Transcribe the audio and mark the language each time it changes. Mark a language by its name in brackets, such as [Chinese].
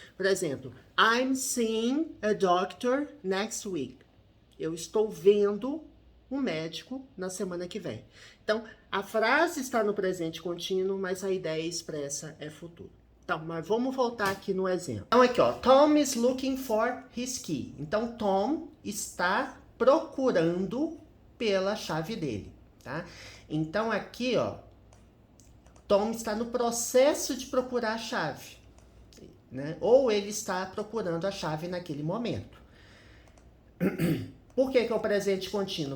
[Portuguese] Por exemplo, [English] I'm seeing a doctor next week. [Portuguese] Eu estou vendo um médico na semana que vem. Então, a frase está no presente contínuo, mas a ideia expressa é futuro. Então, mas vamos voltar aqui no exemplo. Então, aqui, ó, [English] Tom is looking for his key. [Portuguese] Então, Tom está procurando pela chave dele, tá? Então, aqui, ó, Tom está no processo de procurar a chave, né? Ou ele está procurando a chave naquele momento. Por que é o presente contínuo?